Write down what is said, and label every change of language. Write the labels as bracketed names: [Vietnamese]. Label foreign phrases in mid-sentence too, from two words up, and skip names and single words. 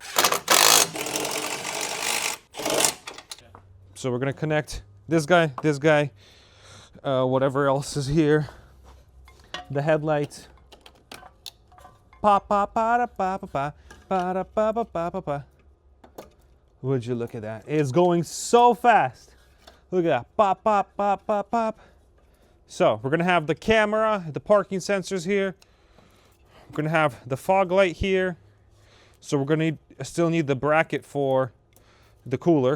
[English] So we're gonna connect this guy, whatever else is here. The headlight. Pa pa pa da pa pa pa pa da pa pa pa pa pa. Would you look at that? It's going so fast. Look at that. Pop, pop, pop, pop, pop. So we're gonna have the camera, the parking sensors here. We're gonna have the fog light here. So we're gonna still need the bracket for the cooler.